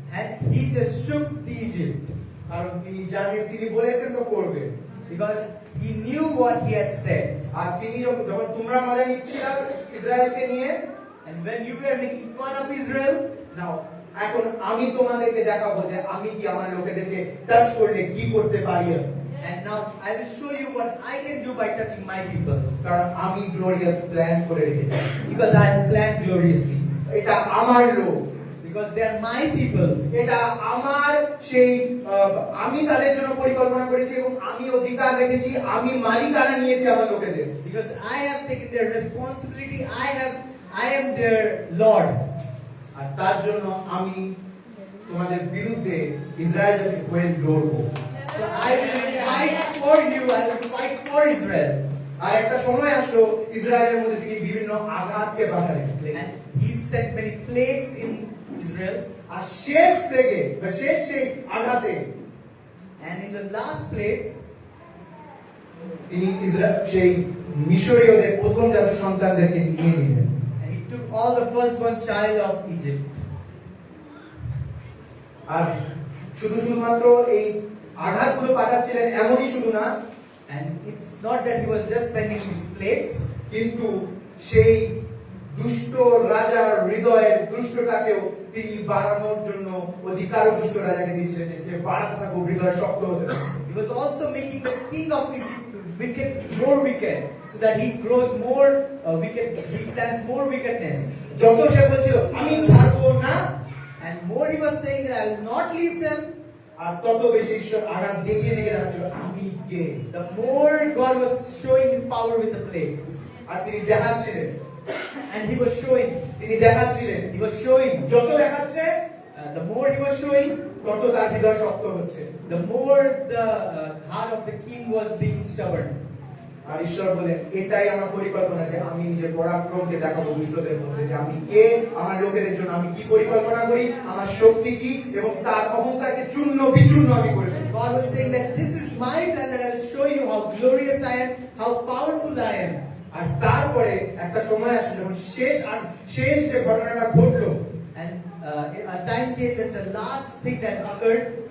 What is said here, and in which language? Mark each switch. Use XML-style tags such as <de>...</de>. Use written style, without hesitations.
<en>And he just shook the Egypt.</en> <bn>কারণ তিনি জানেন তিনি বলেছেন তো করবেন।</bn> <en>Because he knew what he had said.</en> <bn>আর তিনি যখন তোমরা মজা নিচ্ছিলা ইসরায়েলকে নিয়ে,</bn> <en>And when you were making fun of Israel,</en> <bn>নাও এখন আমি তোমাদেরকে দেখাবো যে আমি কি আমার লোকেদেরকে টাচ করলে কি করতে পারি।</bn> <en>and now I will show you what I can do by touching my people.</en> <bn>কারণ আমি গ্লোরিয়াস প্ল্যান করে রেখেছি।</bn> <en>Because I have planned gloriously.</en> <bn>এটা আমার লোক,</bn> <en>Because they are my people.</en> <bn>এটা আমার সেই আমি তাদের জন্য পরিকল্পনা করেছি এবং আমি অধিকার রেখেছি, আমি মালিকানা নিয়েছি আমার লোকেদের।</bn> <en>Because I have taken their responsibility. I am their Lord.</en> <bn>আর তার জন্য আমি তোমাদের বিরুদ্ধে ইসরায়েল জাতির হয়ে লড়বো।</bn> <en>So I will fight for you. I will fight for Israel.</en> <bn>আর একটা সময় আসলো ইসরায়েলের মধ্যে তিনি বিভিন্ন আঘাতকে পাঠালেন।</bn> <en>And he sent many plagues in Israel.</en> <bn>আর শেষ প্লেগে বা শেষ সেই আঘাতে</bn> <en>And in the last plague,</en> <bn>তিনি সেই মিশরীয়দের প্রথম জাত সন্তানদেরকে নিয়ে নিলেন।</bn> <en>and he took all the firstborn child of Egypt.</en> <bn>আর শুধুমাত্র এই আঘাতগুলো পাঠাচ্ছিলেন এমনই শুধু না,</bn> <en>And it's not that he was just sending these plagues,</en> <bn>কিন্তু সেই দুষ্ট রাজার হৃদয়ের দুষ্টটাকেও তিনি বাড়ানোর জন্য অধিকারও দুষ্ট রাজাকে দিয়েছিলেন যে বাড়াতে থাকুক, হৃদয় শক্ত হতে থাকুক।</bn> <en>he was also making the king of Egypt wicked, more wicked, so that he grows more wicked. He plans more wickedness.</en> <bn>যত সে বলছিল আমি ছাড়বো না,</bn> <en>And more he was saying that I will not leave them,</en> <bn>আর তত বেশি ঈশ্বর আঘাত দেখিয়ে দেখাচ্ছিল আমি কে।</bn> <en>the more God was showing his power with the plagues.</en> <bn>আর তিনি দেখাচ্ছিলেন,</bn> <en>And he was showing, he was showing,</en> <bn>যত দেখাচ্ছে</bn> <en>the more he was showing,</en> <bn>তত তার হৃদয় শক্ত হচ্ছে।</bn> <en>the more the heart of the king was being stubborn.</en> <bn>আর ঈশ্বর বলেন এটাই আমার পরিকল্পনা যে আমি নিজের পরাক্রমকে দেখাবো দুষ্টদের মধ্যে, যে আমি কে, আমার লোকেদের জন্য আমি কি পরিকল্পনা করি, আমার শক্তি কি, এবং তার অহংকারকে চূর্ণ বিচূর্ণ আমি করে দেব।</bn> <en>God was saying that this is my plan that I will show you how glorious I am, how powerful I am.</en> <bn>আর তারপরে একটা সময় আসে যখন শেষ যে ঘটনাটা ঘটলো,</bn> <en>And a time came that the last thing that occurred,</en>